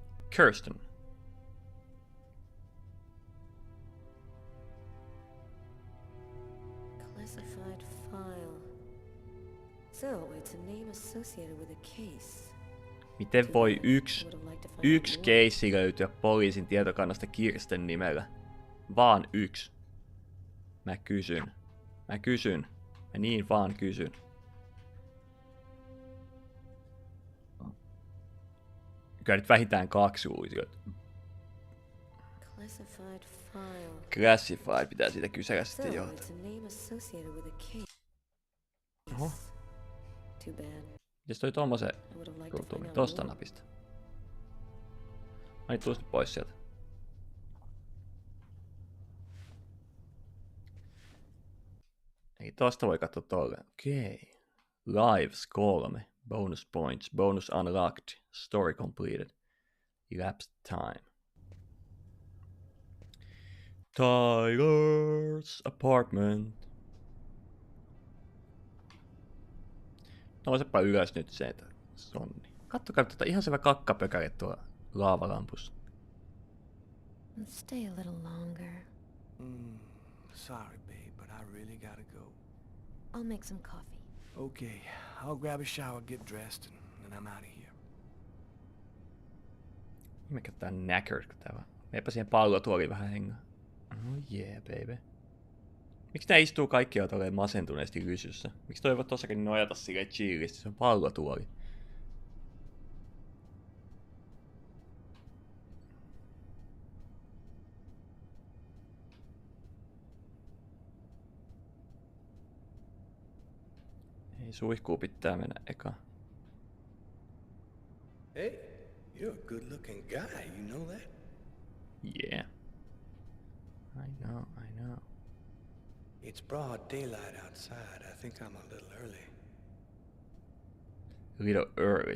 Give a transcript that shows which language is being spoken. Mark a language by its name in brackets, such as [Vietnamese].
[English] Kirsten. Classified file. So, it's a name associated with a case. [Finnish] Miten voi yksi keissi löytyä poliisin tietokannasta Kirsten nimellä? Vaan yksi. Mä kysyn. Mä niin vaan kysyn. Kyllä nyt vähintään 2 uusiota. [English] Classified file. [Finnish] Classified pitää siitä kysellä sitten jo. [English] It's a name associated with a case. [Finnish] Oho. [English] Too bad. [Finnish] Mites toi tommosen ruutuun? Tosta napista. Ai tuus nyt pois sieltä. Ei tosta voi katsoa tolle. Okei. [English] Lives 3. Bonus points. Bonus unlocked. Story completed. Elapsed time. Tyler's apartment. [Finnish] Nousepa ylös nyt se, että sonni. Kattokaa tätä ihan selvä kakkapökäle tuolla laavalampussa. [English] Let's stay a little longer. Sorry, babe, but I really gotta go. I'll make some coffee. Okay, I'll grab a shower, get dressed, and I'm out of here. [Finnish] Mikä tää knackered, kun tää vaan. Meipä siihen pallotuoliin vähän hengaa. [English] Oh yeah, baby. [Finnish] Miksi nää istuu kaikki jo tolleen masentuneesti rysyssä? Miksi toi voi tossakin nojata silleen chillisti? Se on pallotuoli. Ei, suihkuu pitää mennä eka. [English] Hey, you're a good-looking guy, you know that? Yeah. I know. It's broad daylight outside. I think I'm a little early. A little early.